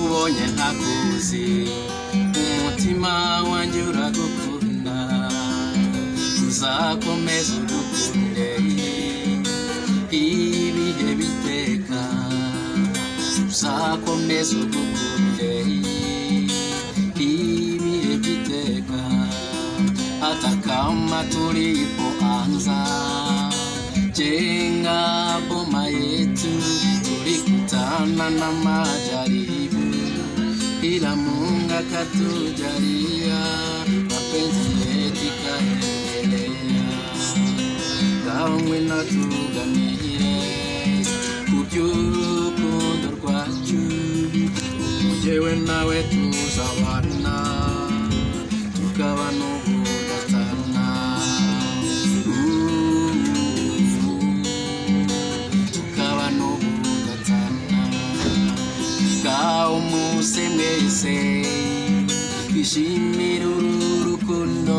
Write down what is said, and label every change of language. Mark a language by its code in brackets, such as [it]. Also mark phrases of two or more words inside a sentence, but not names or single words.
[rw] mbonye ntakuzi umutima wanjye uragukunda uzakomeza urukunde ibihe biteka uzakomeza urukunde ibihe biteka [sw] hata kama tulipoanza jenga boma yetu tulikutana na majaribu ila Mungu akatujalia mapenzi yetu ikaendelea kamwe [rw] natuganire kuby'urukundo rwacu jewe nawe tuzabana tukaba n'ubudatana tukaba n'ubudatana umuse mwese twishimire uru rukundo